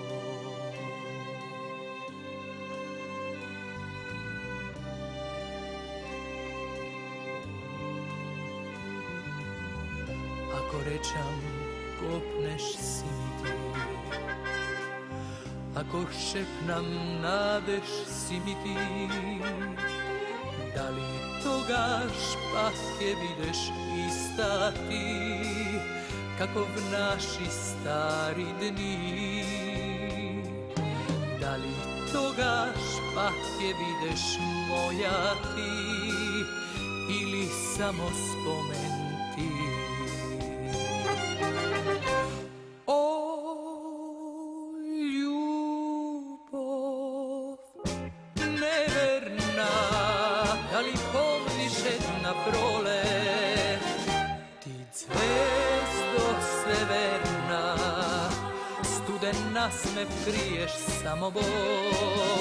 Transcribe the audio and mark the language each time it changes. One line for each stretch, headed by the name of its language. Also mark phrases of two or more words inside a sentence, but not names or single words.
Macedonian: Ако речам, копнеш си ми ти, ако шепнам, надеш си ми ти, дали тогаш пак ќе бидеш иста ти, како в наши стари дни? Дали тогаш пак ќе бидеш моја ти, или
Serbian: samo spomen ti. O ljubav neverna, da li pomniš jedna prolet, ti zvezdo severna, studena sme kriješ samo Bog.